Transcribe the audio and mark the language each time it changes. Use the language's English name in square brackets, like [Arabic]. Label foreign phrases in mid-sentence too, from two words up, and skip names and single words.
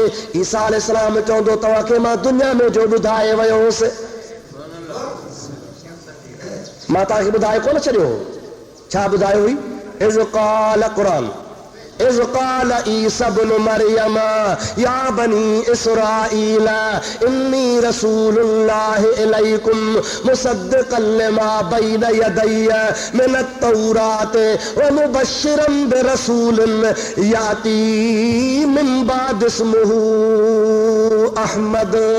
[Sindhi] ईसा अलैहिस्सलाम चवंदो, तव्हांखे मां दुनिया में जो ॿुधाए वियो हुउसि, मां तव्हांखे ॿुधाए कोन छॾियो, छा ॿुधायो हुई, [Arabic] إذ قال عيسى ابن مريم يا بني إسرائيل إني رسول الله إليكم مصدقا لما بين يدي من التوراة ومبشرا برسول يأتي من بعد اسمه أحمد.